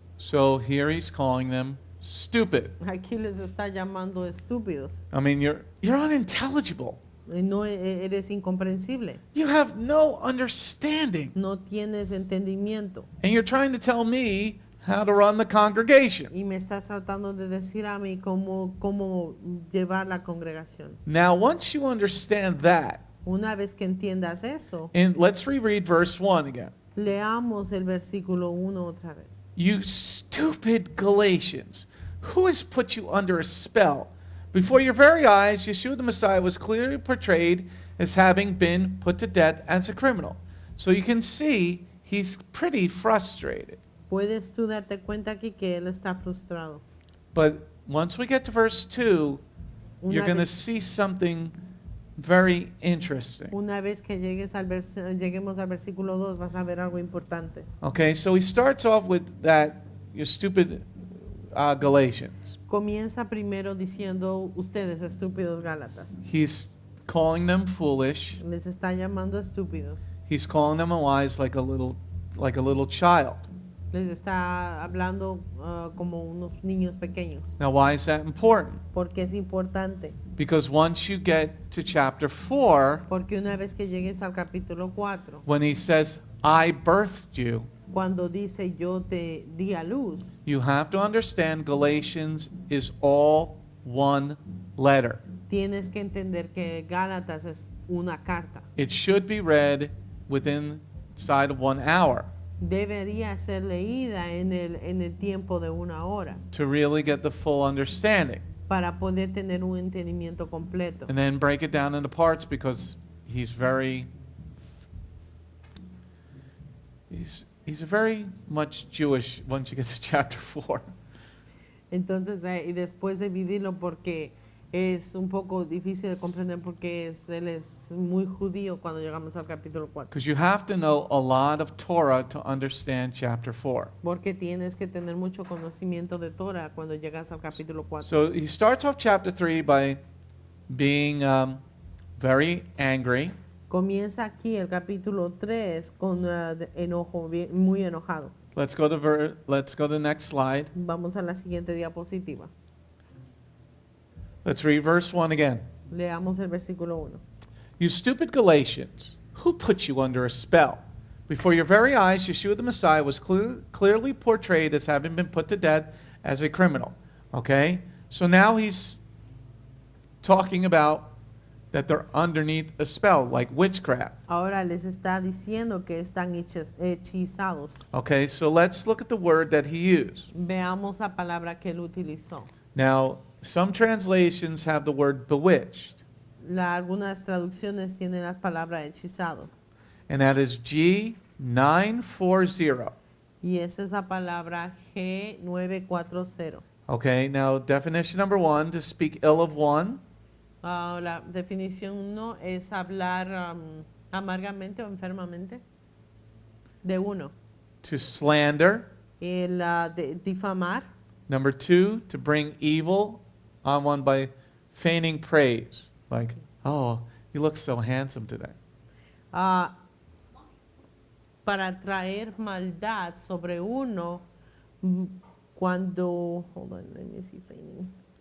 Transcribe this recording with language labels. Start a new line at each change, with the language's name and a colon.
English: So here he's calling them stupid.
Spanish: Aquí les está llamando estúpidos.
English: I mean, you're unintelligible.
Spanish: No eres incomprensible.
English: You have no understanding.
Spanish: No tienes entendimiento.
English: And you're trying to tell me how to run the congregation.
Spanish: Y me estás tratando de decir a mí cómo llevar la congregación.
English: Now, once you understand that,
Spanish: Una vez que entiendas eso,
English: and let's reread verse 1 again.
Spanish: leamos el versículo 1 otra vez.
English: You stupid Galatians, who has put you under a spell? Before your very eyes, Yeshua the Messiah was clearly portrayed as having been put to death as a criminal. So you can see he's pretty frustrated.
Spanish: Puedes tú darte cuenta aquí que él está frustrado.
English: But once we get to verse 2, you're
Spanish: Una
English: going to
Spanish: vez,
English: see something very interesting.
Spanish: una vez que lleguemos al versículo 2 vas a ver algo importante.
English: Okay, so he starts off with that, you stupid Galatians.
Spanish: Comienza primero diciendo ustedes estúpidos Gálatas.
English: He's calling them foolish.
Spanish: Les está llamando estúpidos.
English: He's calling them unwise like a little child.
Spanish: Les está hablando como unos niños pequeños.
English: Now, why is that important?
Spanish: Porque es importante.
English: Because once you get to chapter 4,
Spanish: Porque una vez que llegues al capítulo 4,
English: when he says, I birthed you,
Spanish: cuando dice yo te di a luz,
English: you have to understand Galatians is all one letter.
Spanish: tienes que entender que Gálatas es una carta.
English: It should be read inside of 1 hour
Spanish: Debería ser leída en el tiempo de una hora
English: to really get the full understanding.
Spanish: para poder tener un entendimiento completo.
English: And then break it down into parts because he's very much Jewish once you get to chapter 4.
Spanish: Entonces, y después dividirlo porque es un poco difícil de comprender porque él es muy judío cuando llegamos al capítulo 4.
English: Because you have to know a lot of Torah to understand chapter 4.
Spanish: Porque tienes que tener mucho conocimiento de Torah cuando llegas al capítulo 4.
English: So he starts off chapter 3 by being very angry.
Spanish: Comienza aquí el capítulo 3 con enojo, muy enojado.
English: Let's go to the next slide.
Spanish: Vamos a la siguiente diapositiva.
English: Let's read verse 1 again.
Spanish: Leamos el versículo 1.
English: You stupid Galatians, who put you under a spell? Before your very eyes, Yeshua the Messiah was clearly portrayed as having been put to death as a criminal. Okay? So now he's talking about that they're underneath a spell, like witchcraft.
Spanish: Ahora les está diciendo que están hechizados.
English: Okay, so let's look at the word that he used.
Spanish: Veamos la palabra que él utilizó.
English: Now, some translations have the word bewitched,
Spanish: Algunas traducciones tienen la palabra hechizado.
English: and that is G940.
Spanish: Y esa es la palabra G940.
English: Okay, now definition number 1, to speak ill of one.
Spanish: La definición 1 es hablar amargamente o enfermamente de uno.
English: To slander.
Spanish: El difamar.
English: Number 2, to bring evil on one by feigning praise. Like, oh, you look so handsome today.
Spanish: Para traer maldad sobre uno cuando,
English: hold on, let me see feigning.